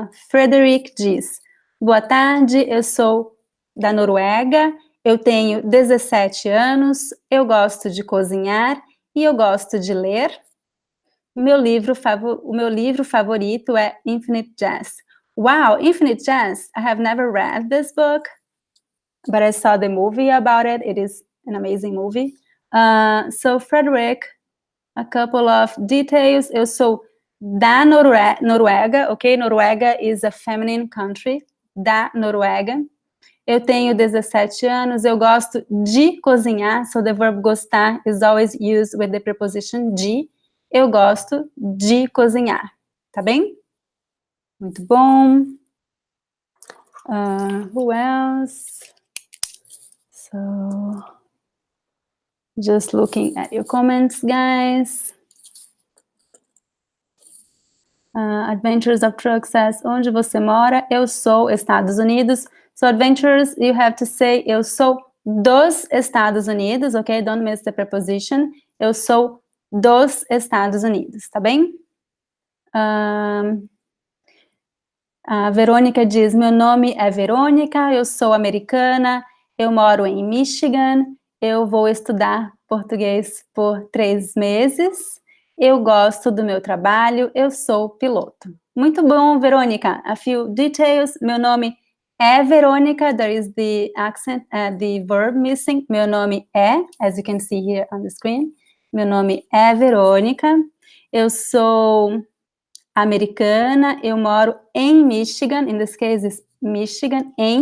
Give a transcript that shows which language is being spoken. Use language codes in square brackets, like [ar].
[pt] Frederick diz, boa tarde, eu sou da Noruega, eu tenho 17 anos, eu gosto de cozinhar e eu gosto de ler. O meu livro favorito é Infinite Jest. [en] Wow, Infinite Jest, I have never read this book, but I saw the movie about it. It is an amazing movie. So, Frederick, a couple of details. [pt] Eu sou da Noruega, [en] ok? Noruega is a feminine country. [pt] Da Noruega. Eu tenho 17 anos. Eu gosto de cozinhar. [en] So the verb gostar is always used with the preposition de. [pt] Eu gosto de cozinhar. Tá bem? Muito bom. [en] Who else? So, just looking at your comments, guys. Adventures of Truck says, [pt] onde você mora? Eu sou Estados Unidos. [en] So Adventures, you have to say, [pt] eu sou dos Estados Unidos, ok? [en] Don't miss the preposition. [pt] Eu sou dos Estados Unidos, tá bem? A Verônica diz, meu nome é Verônica, eu sou americana, eu moro em Michigan, eu vou estudar português por 3 meses. Eu gosto do meu trabalho, eu sou piloto. Muito bom, Verônica. [en] A few details. [pt] Meu nome é Verônica. [en] There is the accent, the verb missing. [pt] Meu nome é, [en] as you can see here on the screen. [pt] Meu nome é Verônica. Eu sou americana. Eu moro em Michigan. [en] In this case, it's Michigan.